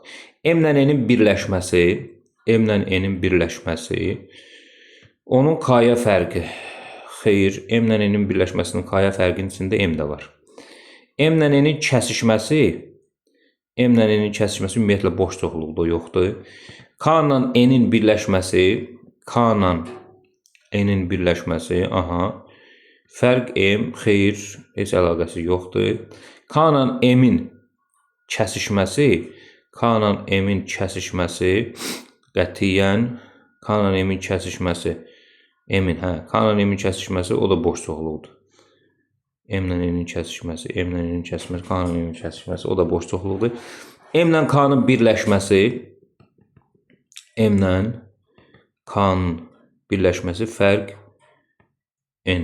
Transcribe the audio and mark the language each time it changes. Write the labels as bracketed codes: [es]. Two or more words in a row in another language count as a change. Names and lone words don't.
[az] M-lə N-in birləşməsi, M-lə N-in birləşməsi, onun K-ya fərqi. Xeyr, M-lə N-in birləşməsinin K-ya fərqinin içində M də var. M-lə N-in kəsişməsi, M-lə N-in kəsişməsi ümumiyyətlə boş çoxluqda yoxdur. K-la N-in birləşməsi, K-la N-in birləşməsi, aha, fərq M, xeyr, heç əlaqəsi yoxdur. K-la M-in kəsişməsi, K-la M-in kəsişməsi, qətiyyən, K-la M-in kəsişməsi, M-in, K-la M-in kəsişməsi, o da boş çoxluqdur. M-lə N-in kəsişməsi, M-lə N-in kəsişməsi, K-la M-in kəsişməsi, o da boş çoxluqdur. M-lə K-nın birləşməsi, M-lə K-nın birləşməsi, fərq N.